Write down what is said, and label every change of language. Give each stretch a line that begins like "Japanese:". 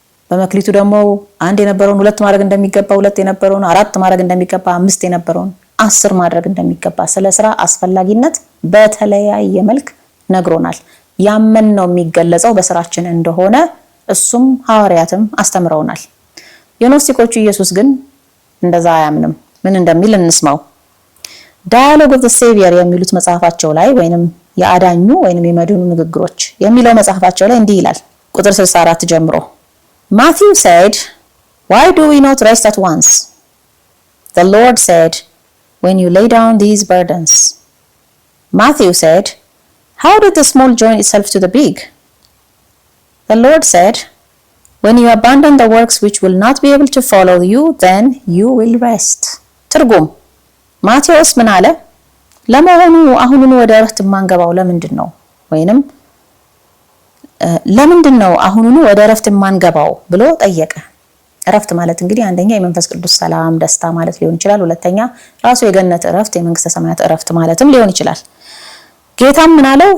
Amharic: በመክሊቱ ደግሞ አንድ የነበረውን 2 ማድረግ እንደሚገባ፣ 2 የነበረውን 4 ማድረግ እንደሚገባ፣ 5 የነበረውን 10 ማድረግ እንደሚገባ ስለ ስራ አስፈላጊነት በተለያየ መልክ ነግሮናል። ያመን ነው የሚገለጸው በስራችን እንደሆነ እሱም ሐዋርያትም አስተምረውናል። የኖስቲኮቹ ኢየሱስ ግን እንደዛ አያምንም። ምን እንደሚል እንስማው። ዳያሎግ ኦፍ ዘ ሴቪየር የሚሉት መጽሐፋቸው ላይ ወይንም የአዳኙ ወይንም የመድኑ ንግግሮች የሚለው መጽሐፋቸው ላይ እንዲህ ይላል ቁጥር 64 ጀምሮ
English: Matthew said, why do we not rest at once? The Lord said, when you lay down these burdens. Matthew said, how did the small join itself to the big? The Lord said, when you abandon the works which will not be able to follow you, then you will rest.
Amharic: ትርጉም ማቴዎስ ምን አለ? ለመሆኑ አሁኑን ወደ እረፍት ማንገባው ለምንድን ነው? ወይንም ለምንድን ነው አሁኑን ወደ እረፍት ማንገባው ብሎ ጠየቀ። እረፍት ማለት እንግዲህ አንደኛ የመንፈስ ቅዱስ ሰላም ደስታ ማለት ሊሆን ይችላል። ሁለተኛ ራሱ የገነት እረፍት የመንግስተ ሰማያት እረፍት ማለትም ሊሆን ይችላል። ጌታም ምን አለው?